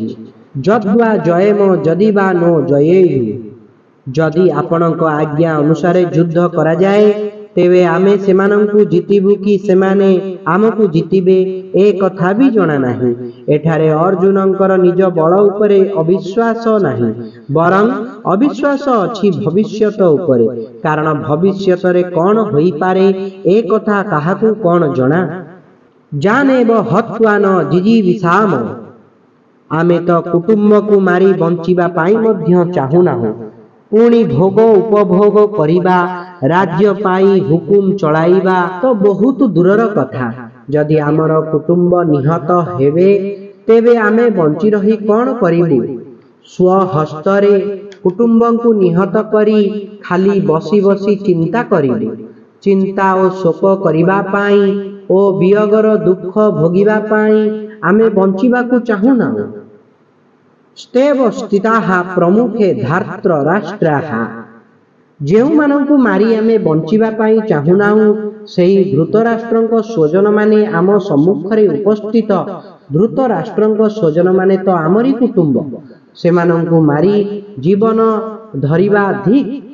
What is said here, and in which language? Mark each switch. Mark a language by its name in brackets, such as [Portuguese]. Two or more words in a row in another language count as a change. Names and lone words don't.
[Sanskrit] जद्वा जयेम जदि वा नो जयेयु, [Odia] ଯଦି ଆପଣଙ୍କ ଆଜ୍ଞା ଅନୁସାରେ ଯୁଦ୍ଧ କରା ଯାଏ ତେବେ ଆମେ ସେମାନଙ୍କୁ ଜିତିବୁ କି ସେମାନେ ଆମକୁ ଜିତିବେ ଏ କଥା ଭି ଜଣା ନାହିଁ। ଏଠାରେ ଅର୍ଜୁନଙ୍କର ନିଜ ବଳ ଉପରେ ଅବିଶ୍ୱାସ ନାହିଁ, ବରଂ ଅବିଶ୍ୱାସ ଅଛି ଭବିଷ୍ୟତ ଉପରେ, କାରଣ ଭବିଷ୍ୟତ ରେ କଣ ହୋଇ ପାରେ ଏ କଥା କାହାକୁ କଣ ଜଣା। [Sanskrit] जानेब हत्वा न जिजीविषाम, [Odia] ଆମେ ତ କୁଟୁମ୍ବ କୁ ମାରି ବଞ୍ଚିବା ପାଇଁ ମଧ୍ୟ ଚାହୁଁନାହୁଁ, ପୁଣି ଭୋଗ ଉପଭୋଗ କରିବା ରାଜ୍ୟ ପାଇଁ ହୁକୁମ ଚଳାଇବା ତ ବହୁତ ଦୂରର କଥା। ଯଦି ଆମର କୁଟୁମ୍ବ ନିହତ ହେବେ ତେବେ ଆମେ ବଞ୍ଚି ରହି କଣ କରିବୁ। ସ୍ୱହସ୍ତରେ କୁଟୁମ୍ବଙ୍କୁ ନିହତ କରି ଖାଲି ବସି ବସି ଚିନ୍ତା କରିବୁ। ଚିନ୍ତା ଓ ଶୋକ କରିବା ପାଇଁ ଓ ବିୟୋଗର ଦୁଃଖ ଭୋଗିବା ପାଇଁ ଆମେ ବଞ୍ଚିବାକୁ ଚାହୁଁନା। [Sanskrit] स्तेव स्थिताः प्रमुखे धार्त्र राष्ट्राः, [Odia] ଯେଉଁ ମାନଙ୍କୁ ମାରି ଆମେ ବଞ୍ଚିବା ପାଇଁ ଚାହୁଁନାହୁଁ ସେହି ଧୃତରାଷ୍ଟ୍ରଙ୍କ ସ୍ୱଜନ ମାନେ ଆମ ସମ୍ମୁଖରେ ଉପସ୍ଥିତ। ଧୃତରାଷ୍ଟ୍ରଙ୍କ ସ୍ୱଜନ ମାନେ ତ ଆମରି କୁଟୁମ୍ବ, ସେମାନଙ୍କୁ ମାରି ଜୀବନ ଧରିବା ଧିକ